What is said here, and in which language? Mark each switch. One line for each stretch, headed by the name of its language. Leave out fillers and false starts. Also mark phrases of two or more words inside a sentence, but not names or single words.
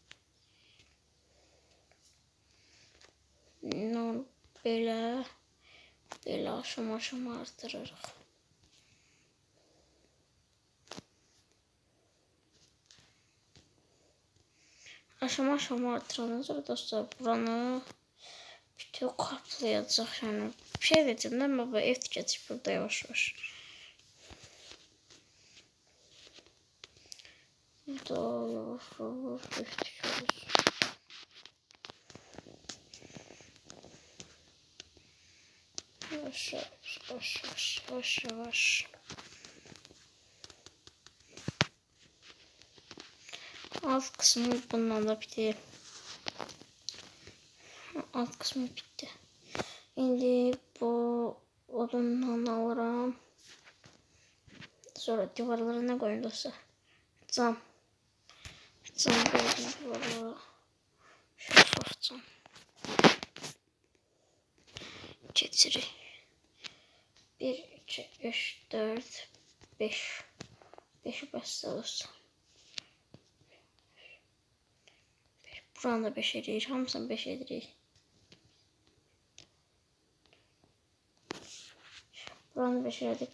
Azerbaijani: Belə aşama artırırıq. Aşama artırandan sonra dostlar buranı bütün kaplayacaq. Yəni bir şey verəcəm də, baba ev tikəcək burada yavaş. Burada yavaş ev tikəcək. Yavaş. Alt kısmı bundan da bitir.
Turkish: Alt kısmı bitti.
Azerbaijani: İndi bu odundan alıram. Sonra divarlarına koyun dostlar.
Turkish: Cam koydum divarlara. Şeffaf cam.
Azerbaijani: Keçirik. 1, 2, 3, 4, 5. 5'i bəsdə dostlar. Buranı da 5 edirik. Hamısını 5 edirik. Buranı 5 edirik.